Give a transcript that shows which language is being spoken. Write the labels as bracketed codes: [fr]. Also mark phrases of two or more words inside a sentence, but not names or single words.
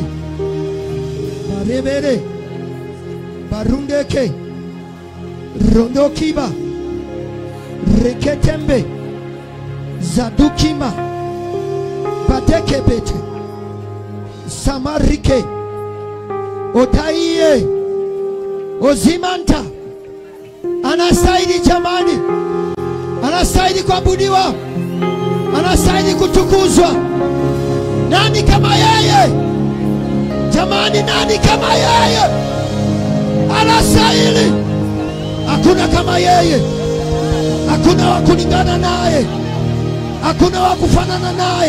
[sw] Barebere, barundeke, rondokiba, reketembe, zadukima, badekebete, samarike, otaiye, ozimanta. Anastahili jamani, anastahili kuabudiwa, anastahili kutukuzwa. Nani kama yeye? Jamani, nani kama yeye? Anastahili. Hakuna kama yeye, hakuna wa kulingana naye, hakuna wa kufanana naye.